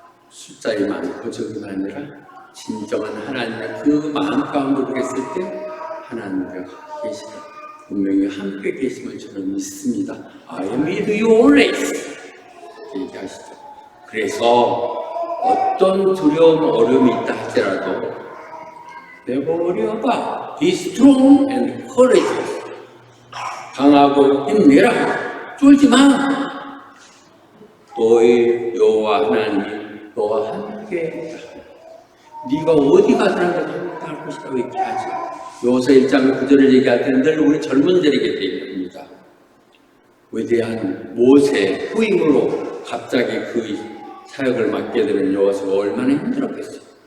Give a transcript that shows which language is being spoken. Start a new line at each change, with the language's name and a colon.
Korean: 숫자에 많고 적이 아니라 진정한 하나님의 그 마음 가운데 그랬을 때 하나님과 계시다. 분명히 함께 계심을 저는 믿습니다.
English: I am with you always.
Korean: 얘기하시죠. 그래서 어떤 두려움, 어려움이 있다 할지라도
English: Never worry about. Be strong and courageous.
Korean: 강하고 힘내라. 쫄지 마. 너의 여호와 하나님이 너와 함께 네가 어디 가더라도 함께 할 것이라고 얘기하지. 여호수아 1장 9절을 얘기할 때는 늘 우리 젊은이들에게 얘기합니다. 위대한 모세 후임으로 갑자기 그 사역을 맡게 되는 여호수아가 얼마나 힘들었겠어요.